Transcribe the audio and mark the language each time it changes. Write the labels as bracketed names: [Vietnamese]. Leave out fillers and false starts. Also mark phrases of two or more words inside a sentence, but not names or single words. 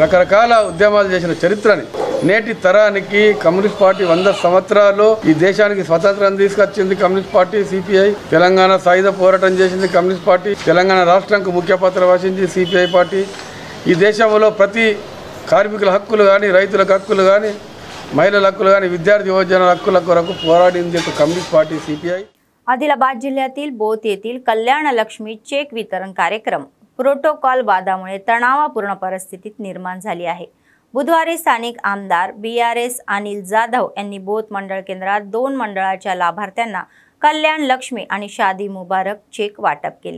[Telugu] రకరకాల ఉద్యమాలు చేసిన చరిత్రని నేటి తరానికి కమ్యూనిస్ట్ పార్టీ 100 సంవత్సరాలు ఈ దేశానికి స్వతంత్రం తీసుకొచ్చింది కమ్యూనిస్ట్ పార్టీ సిపిఐ. తెలంగాణ సాయుధ పోరాటం చేసింది కమ్యూనిస్ట్ పార్టీ. తెలంగాణ రాష్ట్రానికి ముఖ్య పాత్ర వహించింది సిపిఐ పార్టీ. ఈ దేశంలో ప్రతి కార్మికుల హక్కులు కానీ, రైతులకు హక్కులు కానీ, మహిళల హక్కులు కానీ, विद्यार्थी యువజన हक्कुला కొరకు పోరాడింది कम्युनिस्ट पार्टी सीपीआय. [Marathi] आदिलाबाद जिल्ह्यातील बोथ येथील कल्याण लक्ष्मी चेक वितरण कार्यक्रम प्रोटोकॉल वादामुळे तणावपूर्ण परिस्थितीत निर्माण झाली आहे. बुधवारी स्थानिक आमदार बीआरएस अनिल जाधव यांनी बोथ मंडळ केंद्रात 2 मंडळाच्या लाभार्थ्यांना कल्याण लक्ष्मी आणि शादी मुबारक चेक वाटप केले.